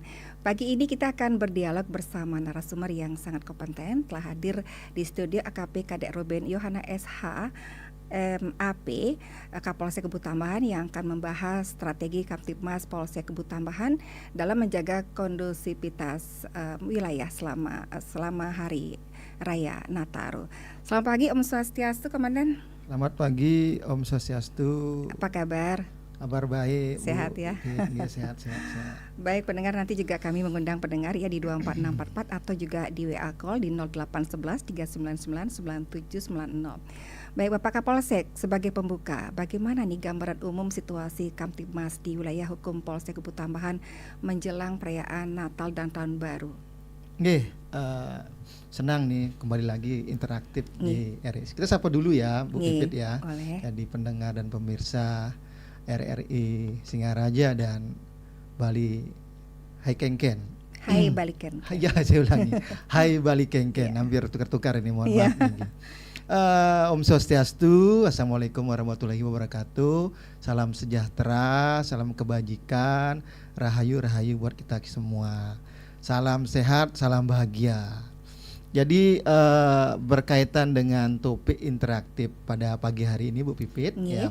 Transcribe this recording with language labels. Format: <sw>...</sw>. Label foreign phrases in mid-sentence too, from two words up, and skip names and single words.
<id>Pagi ini kita akan berdialog bersama narasumber yang sangat kompeten. Telah hadir di studio AKP Kadek Ruben Yohana SH MAP Kapolsek Kebu Tambahan yang akan membahas strategi Kamtibmas Polsek Kebu Tambahan dalam menjaga kondusivitas wilayah selama hari raya Nataru. Selamat pagi</id> <ban>Om Swastiastu,</ban> <id>Komandan. Selamat pagi</id> <ban>Om Swastiastu.</ban> <id>Apa kabar? Kabar baik, sehat Bu. Ya. Iya, sehat. Baik pendengar, nanti juga kami mengundang pendengar ya di 24644 atau juga di WA call di 0811 399 9790. Baik Bapak Kapolsek, sebagai pembuka, bagaimana nih gambaran umum situasi Kamtibmas di wilayah hukum Polsek Kebu Tambahan menjelang perayaan Natal dan Tahun Baru? Nggih, senang nih kembali lagi interaktif di RRI. Kita sapa dulu ya Bu Pipit ya. Jadi pendengar dan pemirsa RRI Singaraja dan Bali Hai Kengken. Hai Bali Kengken. Ya, saya ulangi. Hai Bali Kengken. Hampir tukar-tukar ini, mohon maaf.</id> <ban>Om Swastiastu,</ban> <ar>السلام عليكم ورحمة الله وبركاته.</ar> <id>Salam sejahtera, salam kebajikan, rahayu buat kita semua. Salam sehat, salam bahagia. Jadi berkaitan dengan topik interaktif pada pagi hari ini Bu Pipit ya.</id>